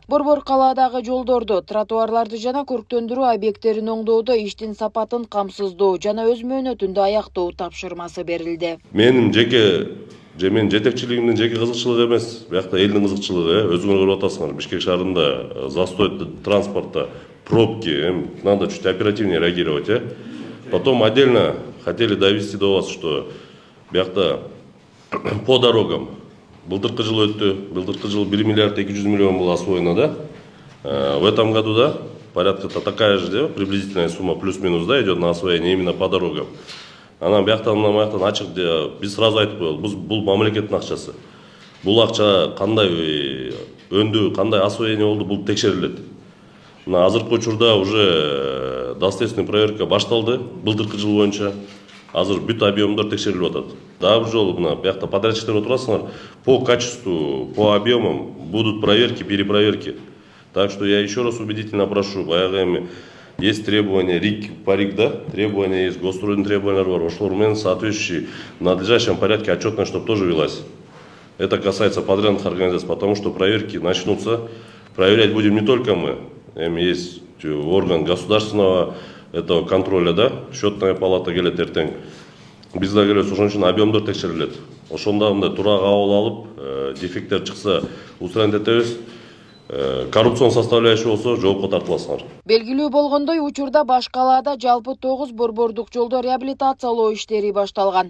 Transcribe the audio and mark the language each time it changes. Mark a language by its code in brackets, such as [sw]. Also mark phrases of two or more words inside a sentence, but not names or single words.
[ky] Борбор калаадагы жолдорду, тротуарларды жана көрктөндүрүү объекттерин оңдоодо иштин сапатын камсыздоо жана өз мөөнөтүндө аяктоо тапшырмасы берилди. Менин жетекчилигимдин жеке кызыкчылыгы эмес, биякта элдин кызыкчылыгы. Өзүңөр көрүп атасыңар, Бишкек шаарында [ru] застой транспорта, пробки, надо чуть оперативнее реагировать. Потом отдельно хотели довести до вас, что биякта по дорогам [ky] былтыркы жыл өттү, былтыркы жыл [ru] 1 миллиард 200 миллион было освоено, да? В этом году, да, порядка такая же, приблизительная сумма плюс-минус, да, идет на освоение именно по дорогам. [ky] Анан бияктан ачык биз сразу айтып коелу, бул мамлекеттин акчасы. Бул акча кандай өндү, кандай освоение болду, бул текшерилет. Мына азыркы учурда [ru] уже доследственный проверка [ky] башталды, былтыркы жыл боюнча. Азыр бүт объемдор текшерилип атат. Дагы бир жолу мына биякта подрядчиктер отурасыңар, [ru] по качеству, по объемам будут проверки, перепроверки. Так что я еще раз убедительно прошу, баягы есть требования РИК по РИК, да? Требования есть, госстроительные требования [ky] бар. Ошолор менен [ru] соответствующий в надлежащем порядке отчетность, чтобы тоже велась. Это касается подрядных организаций, потому что проверки начнутся. Проверять будем не только мы. Есть орган государственного этого контроля, да? [ky] Счетная палата келет эртең. Бизде келет ошон үчүн объемдор текшерилет. Ошондо мындай тура кабыл алып, дефекттер чыкса устранить этебиз. Коррупцион составляющий болсо жоопко тартыласыңар. Белгилүү болгондой, учурда баш калаада жалпы 9 борбордук жолдо реабилитациялоо иштери башталган.